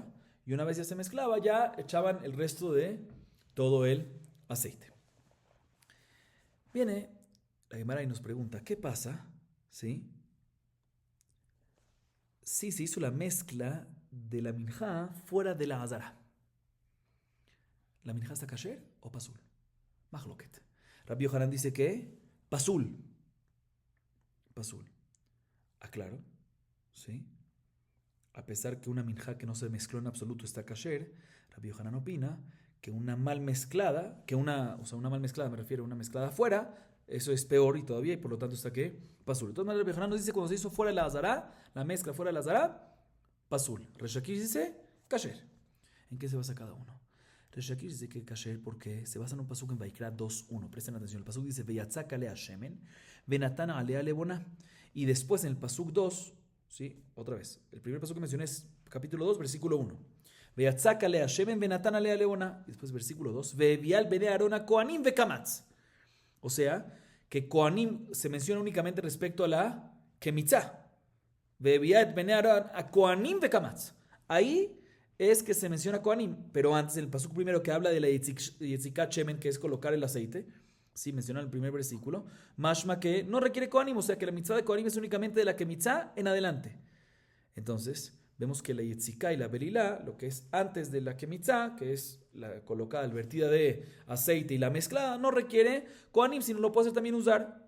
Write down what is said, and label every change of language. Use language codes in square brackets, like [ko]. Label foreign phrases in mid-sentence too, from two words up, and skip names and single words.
[es] Y una vez ya se mezclaba, ya echaban el resto de todo el aceite. Viene la Gemara y nos pregunta, ¿qué pasa si se hizo la mezcla de la minjá fuera de la azara? ¿La minjá está kasher o pasul? Mahloket. Rabbi Yohanan dice que pasul. Pasul. Aclaro, ¿sí? A pesar que una minjá que no se mezcló en absoluto está kasher, Rabbi Yohanan opina que una mal mezclada, me refiero a una mezclada afuera, eso es peor y todavía, y por lo tanto está que pasul. Entonces Rabbi Yohanan nos dice cuando se hizo fuera de la azara, la mezcla fuera de la azara, pasul. Resh Lakish dice kasher. ¿En qué se basa cada uno? Resh Lakish dice que kasher porque se basa en un pasuk en Vaikra 2.1. Presten atención, el pasuk dice [he] ויצק עליה שמן ונתן עליה לבונה. [es] Y después en el pasuk 2, ¿sí? Otra vez. El primer paso que mencioné es capítulo 2, versículo 1. [he] ויצק עליה שמן ונתן עליה לבונה. [es] Y después versículo 2. [he] והביאה בני אהרן הכהנים וקמץ. [es] O sea, que kohanim se menciona únicamente respecto a la kemitzá. [he] והביאה בני אהרן ה כהנים וקמץ. [es] Ahí es que se menciona kohanim. Pero antes, el pasuk primero que habla de la [he] יציקת שמן, [es] que es colocar el aceite. Sí, menciona en el primer versículo. Mashma que no requiere kohanim, o sea que la mitzvah de kohanim es únicamente de la kemitzá en adelante. Entonces, vemos que la yetziká y la belilá, lo que es antes de la kemitzá, que es la colocada, la vertida de aceite y la mezclada, no requiere kohanim, sino lo puede hacer también usar.